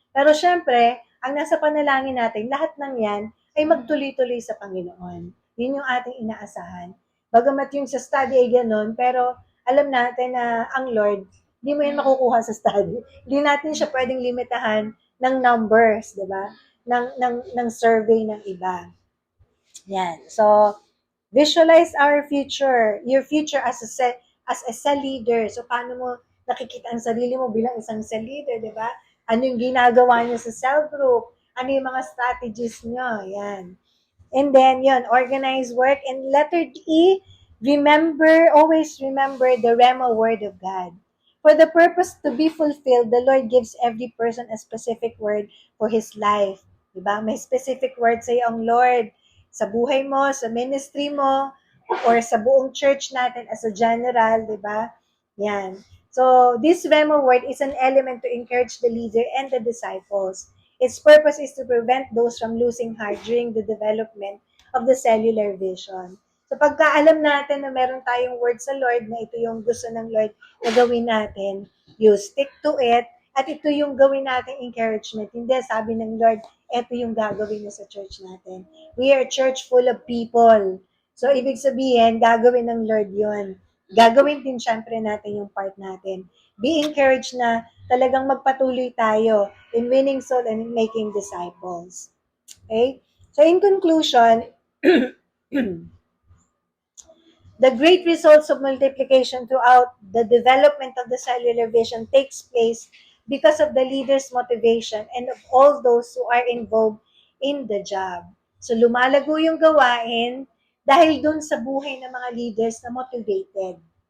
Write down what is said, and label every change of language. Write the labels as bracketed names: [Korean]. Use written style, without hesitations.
[Filipino] Pero syempre, ang nasa panalangin natin, lahat ng yan ay magtuloy-tuloy sa Panginoon. Yun yung ating inaasahan. Bagamat yung sa study ay ganun, pero alam natin na ang Lord, hindi mo yan makukuha sa study. Hindi natin siya pwedeng limitahan ng numbers, di ba? Ng survey ng iba. Yan. [English] So, visualize your future as a cell leader. [Filipino] So, paano mo nakikita ang sarili mo bilang isang cell leader, di ba? Ano yung ginagawa niyo sa cell group? Ano yung mga strategies niyo? Yan. [English] And then, yun, organize work. And letter E, always remember the Rema word of God. For the purpose to be fulfilled, the Lord gives every person a specific word for his life. [Filipino] Diba? May specific word sa'yo ang Lord sa buhay mo, sa ministry mo, or sa buong church natin [English] as a general, [Filipino] diba? Yan. [English] So, this Rema word is an element to encourage the leader and the disciples. Its purpose is to prevent those from losing heart during the development of the cellular vision. [Filipino] So pagkaalam natin na meron tayong word sa Lord, na ito yung gusto ng Lord na gawin natin, [English] you stick to it, [Filipino] at ito yung gawin nating encouragement. Hindi, sabi ng Lord, ito yung gagawin niya sa church natin. [English] We are a church full of people. [Filipino] So ibig sabihin, gagawin ng Lord yun. Gagawin din syempre natin yung part natin. [English] Be encouraged [Filipino] na talagang magpatuloy tayo [English] in winning soul and in making disciples. Okay? So in conclusion, the great results of multiplication throughout the development of the cellular vision takes place because of the leader's motivation and of all those who are involved in the job. [Filipino] So lumalago yung gawain dahil dun sa buhay ng mga leaders na motivated.